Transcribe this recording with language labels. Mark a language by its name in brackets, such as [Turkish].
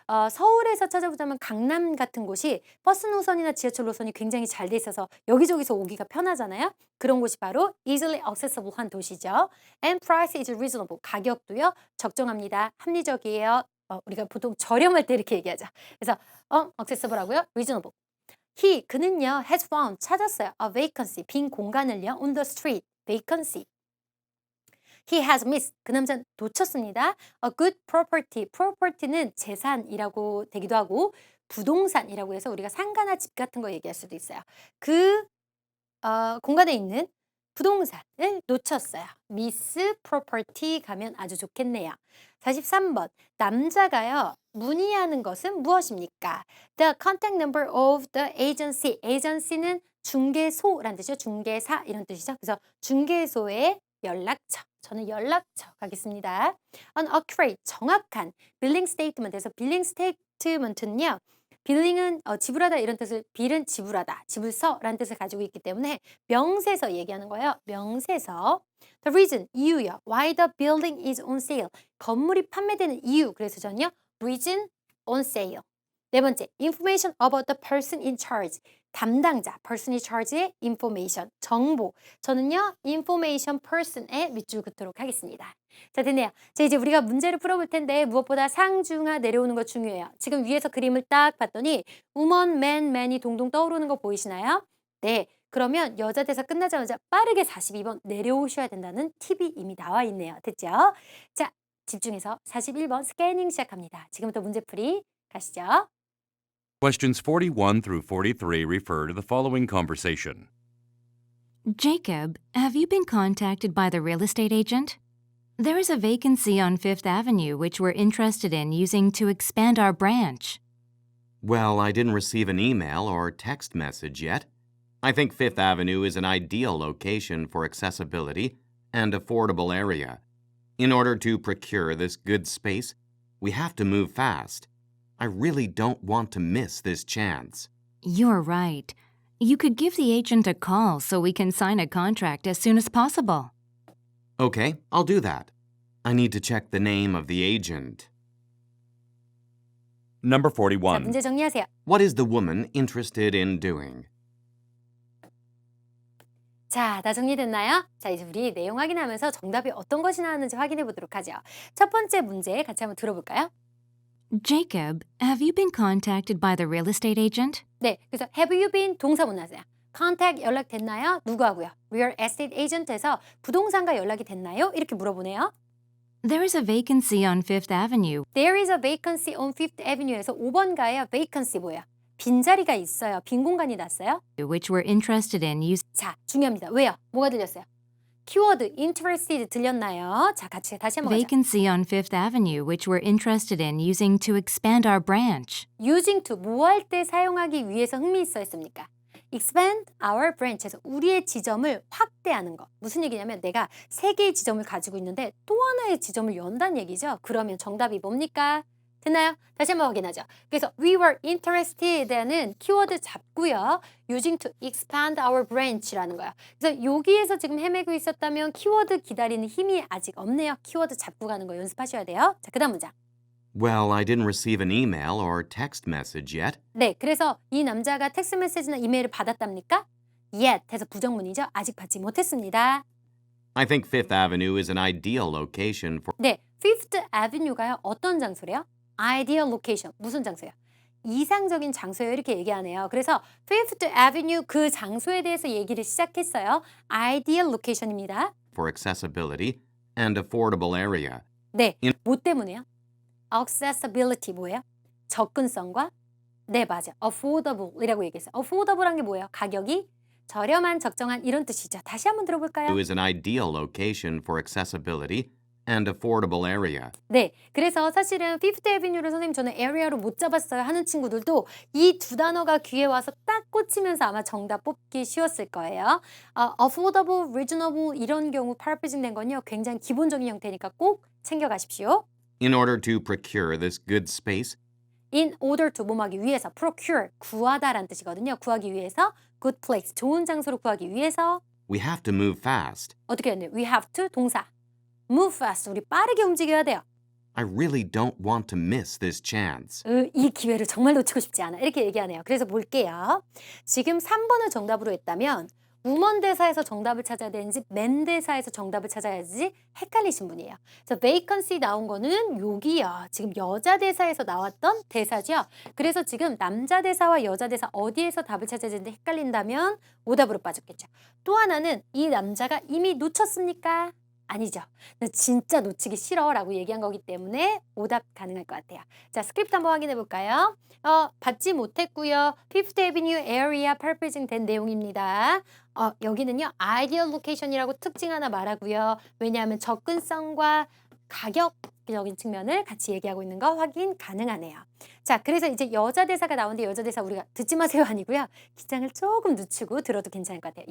[Korean] 서울에서 찾아보자면 강남 같은 곳이 버스 노선이나 지하철 노선이 굉장히 잘 돼 있어서 여기저기서 오기가 편하잖아요. 그런 곳이 바로 [English] easily accessible [Korean] 한 도시죠. [English] And price is reasonable. [Korean] 가격도요. 적정합니다. 합리적이에요. 우리가 보통 저렴할 때 이렇게 얘기하죠. 그래서 accessible 하고요. reasonable. 그는요 [English] has found [Korean] 찾았어요. [English] a vacancy [Korean] 빈 공간을요 [English] on the street vacancy. He has missed [Korean] 그 남자는 놓쳤습니다. [English] A good property. [Korean] property는 재산이라고 되기도 하고 부동산이라고 해서 우리가 상가나 집 같은 거 얘기할 수도 있어요. 그 공간에 있는 부동산을 놓쳤어요. miss property 가면 아주 좋겠네요. 43번 남자가요 문의하는 것은 무엇입니까? [English] The contact number of the agency. [Korean] agency는 중개소라는 뜻이죠. 중개사 이런 뜻이죠. 그래서 중개소의 연락처. 저는 연락처 가겠습니다. [English] An accurate [Korean] 정확한 [English] billing statement에서 billing statement는요. [Korean] 빌링은 지불하다 이런 뜻을 빌은 지불하다, 지불서라는 뜻을 가지고 있기 때문에 명세서 얘기하는 거예요. 명세서. [English] The reason, [Korean] 이유요. [English] Why the building is on sale. [Korean] 건물이 판매되는 이유. 그래서 저는요. [English] reason on sale. 네 번째, information about the person in charge. [Korean] 담당자, [English] person in charge [Korean] 의 information, 정보. 저는요. information person에 밑줄 긋도록 하겠습니다. 자, 됐네요. 자, 이제 우리가 문제를 풀어볼 텐데 무엇보다 상중하 내려오는 거 중요해요. 지금 위에서 그림을 딱 봤더니 woman, man, man이 동동 떠오르는 거 보이시나요? 네. 그러면 여자 대사 끝나자마자 빠르게 42번 내려오셔야 된다는 팁이 이미 나와 있네요. 됐죠? 자, 집중해서 41번 스캐닝 시작합니다. 지금부터 문제풀이 가시죠. [English] Questions 41 through 43 refer to the following conversation. Jacob, have you been contacted by the real estate agent? There is a vacancy on Fifth Avenue which we're interested in using to expand our branch. Well, I didn't receive an email or text message yet. I think Fifth Avenue is an ideal location for accessibility and affordable area. In order to procure this good space, we have to move fast. I really don't want to miss this chance. You're right. You could give the agent a call so we can sign a contract as soon as possible. Okay, I'll do that. I need to check the name of the agent. Number [Korean] 자, 41. 문제 정리하세요. [English] What is the woman interested in doing? [Korean] 자, 다 정리됐나요? 자, 이제 우리 내용 확인하면서 정답이 어떤 것이 나왔는지 확인해 보도록 하죠. 첫 번째 문제 같이 한번 들어볼까요? [English] Jacob, have you been contacted by the real estate agent? [Korean] 네, 그래서 [English] have you been [Korean] 동사 못 나세요. contact 연락됐나요? 누구하고요? real estate agent에서 부동산과 연락이 됐나요? 이렇게 물어보네요. [English] There is a vacancy on Fifth Avenue. There is a vacancy on Fifth Avenue에서 [Korean] 5번가에 [English] vacancy [Korean] 뭐예요? 빈자리가 있어요. 빈 공간이 났어요. [English] Which we're interested in using. [Korean] 자, 중요합니다. 왜요? 뭐가 들렸어요? 키워드 interested 들렸나요? 자, 같이 다시 한번 가자. [English] Vacancy on Fifth Avenue which we're interested in using to expand our branch. using to [Korean] 뭐 할 때 사용하기 위해서 흥미 있어 했습니까? [English] expand our branch [Korean] 에서 우리의 지점을 확대하는 거. 무슨 얘기냐면 내가 3개의 지점을 가지고 있는데 또 하나의 지점을 연다는 얘기죠. 그러면 정답이 뭡니까? 됐나요? 다시 한번 확인하죠. 그래서 [English] we were interested [Korean] 는 키워드 잡고요. [English] using to expand our branch [Korean] 라는 거예요. 그래서 여기에서 지금 헤매고 있었다면 키워드 기다리는 힘이 아직 없네요. 키워드 잡고 가는 거 연습하셔야 돼요. 자, 그 다음 문장. [English] Well, I didn't receive an email or text message yet. [Korean] 네, 그래서 이 남자가 텍스트 메시지나 이메일을 받았답니까? yet 해서 부정문이죠. 아직 받지 못했습니다. [English] I think Fifth Avenue is an ideal location for. [Korean] 네, Fifth Avenue가요. 어떤 장소래요? [English] Ideal location. [Korean] 무슨 장소예요? 이상적인 장소예요. 이렇게 얘기하네요. 그래서 Fifth Avenue 그 장소에 대해서 얘기를 시작했어요. [English] Ideal location [Korean] 입니다. [English] for accessibility and affordable area. [Korean] 네, 뭐 때문에요? Accessibility 뭐예요? 접근성과 네, 맞아. Affordable이라고 얘기했어요. Affordable한 게 뭐예요? 가격이 저렴한, 적정한 이런 뜻이죠. 다시 한번 들어볼까요? Is an ideal location for accessibility and affordable area. 네, 그래서 사실은 Fifth Avenue를 선생님 저는 area로 못 잡았어요 하는 친구들도 이 두 단어가 귀에 와서 딱 꽂히면서 아마 정답 뽑기 쉬웠을 거예요. affordable, reasonable 이런 경우 paraphrasing 된 건요. 굉장히 기본적인 형태니까 꼭 챙겨가십시오. [English] In order to procure this good space, [Korean] In order to 뭐하기 위해서 procure 구하다라는 뜻이거든요. 구하기 위해서 [English] good place [Korean] 좋은 장소로 구하기 위해서 [English] we have to move fast. [Korean] 어떻게 해야 돼요? [English] We have to [Korean] 동사 [English] move fast [Korean] 우리 빠르게 움직여야 돼요. [English] I really don't want to miss this chance. [Korean] 이 기회를 정말 놓치고 싶지 않아. 이렇게 얘기하네요. 그래서 볼게요. 지금 3번을 정답으로 했다면 우먼 대사에서 정답을 찾아야 되는지 맨 대사에서 정답을 찾아야 되는지 헷갈리신 분이에요. 그래서 vacancy 나온 거는 여기요. 지금 여자 대사에서 나왔던 대사죠. 그래서 지금 남자 대사와 여자 대사 어디에서 답을 찾아야 되는지 헷갈린다면 오답으로 빠졌겠죠. 또 하나는 이 남자가 이미 놓쳤습니까? 아니죠. 나 진짜 놓치기 싫어 라고 얘기한 거기 때문에 오답 가능할 것 같아요. 자, 스크립트 한번 확인해 볼까요? 받지 못했고요. Fifth Avenue area paraphrasing 된 내용입니다. 여기는요. ideal location이라고 특징 하나 말하고요. 왜냐하면 접근성과 가격적인 측면을 같이 얘기하고 있는 거 확인 가능하네요. 자, 그래서 이제 여자 대사가 나오는데 여자 대사 우리가 듣지 마세요 아니고요. 기장을 조금 늦추고 들어도 괜찮을 것 같아요.